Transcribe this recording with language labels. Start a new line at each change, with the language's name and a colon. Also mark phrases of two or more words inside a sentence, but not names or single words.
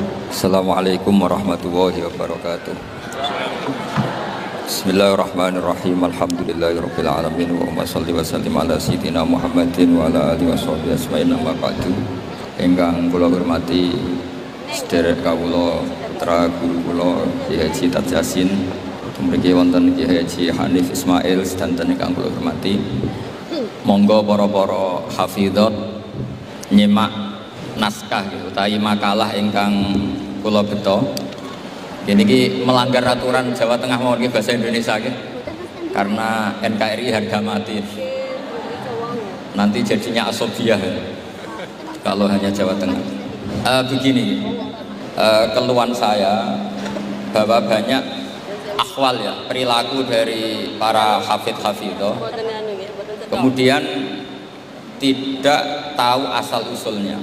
Arabic: السلام عليكم ورحمة الله وبركاته. بسم الله الرحمن الرحيم. الحمد لله رب العالمين وصل وسلم على سيدنا محمد وعلى آله وصحبه أجمعين. أما بعد.
Javanese: Ingkang kula hormati sedherek kawula putra guru kula Kyai Haji Tad Yasin, mriki wonten Kyai Haji Hanif Ismail sedanten ingkang kula hormati. Monggo para hafidhat nyimak naskah utawi makalah ingkang kula beto.
Indonesian: Ini melanggar aturan Jawa Tengah mawon bahasa Indonesia karena NKRI harga mati. Nanti jadinya asobiah kalau hanya Jawa Tengah. Begini, keluhan saya bahwa banyak akhwal ya, perilaku dari para hafidh-hafidhah kemudian tidak tahu asal usulnya.